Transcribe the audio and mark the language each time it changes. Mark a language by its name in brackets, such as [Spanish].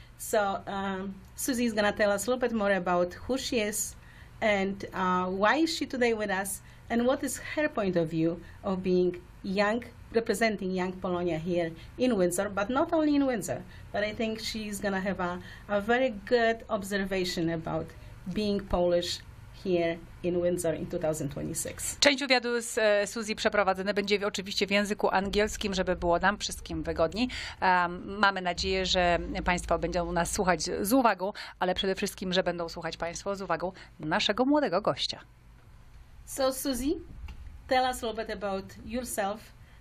[English] So Suzy is gonna tell us a little bit more about who she is and why is she today with us and what is her point of view of being young, representing young Polonia here in Windsor, but not only in Windsor, but I think she's gonna have a very good observation about being Polish here in Windsor in 2026. [Polish] Część wywiadu z Suzy przeprowadzony będzie oczywiście w języku angielskim, żeby było nam wszystkim wygodniej. Mamy nadzieję, że Państwo będą nas słuchać z uwagą, ale przede wszystkim, że będą słuchać Państwo z uwagą naszego młodego gościa. [English] So Suzy, tell us a little bit about yourself.